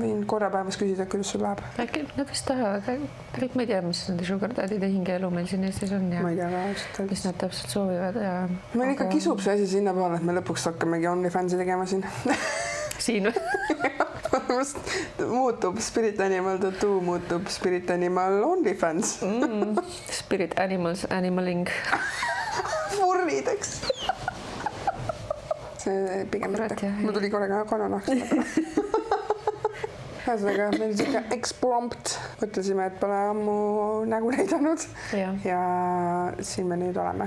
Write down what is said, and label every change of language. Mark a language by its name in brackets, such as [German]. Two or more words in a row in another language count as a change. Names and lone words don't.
[Estonian] Võin korra päevas küsida, kuidas sul läheb. Äkki nad vist tahavad, tegelikult ma ei tea, mis nende [English] sugar daddy'de [Estonian] hingeelu meil siin Eestis on ja ma ei tea ka ausalt. mis nad täpselt soovivad ja... Meil ikka kisub see asi sinna poole, et me lõpuks hakkamegi OnlyFansi tegema siin. Siin või? Muutub Spirit Animal Tattoo, muutub Spirit Animal OnlyFans. Spirit Animals, Animaling. Furrideks. See pigem mitte. Mul tuli korraga kananahks. Ühesõnaga, meil siuke eksprompt. Mõtlesime, et pole ammu nägu näidanud. Ja siin me nüüd oleme.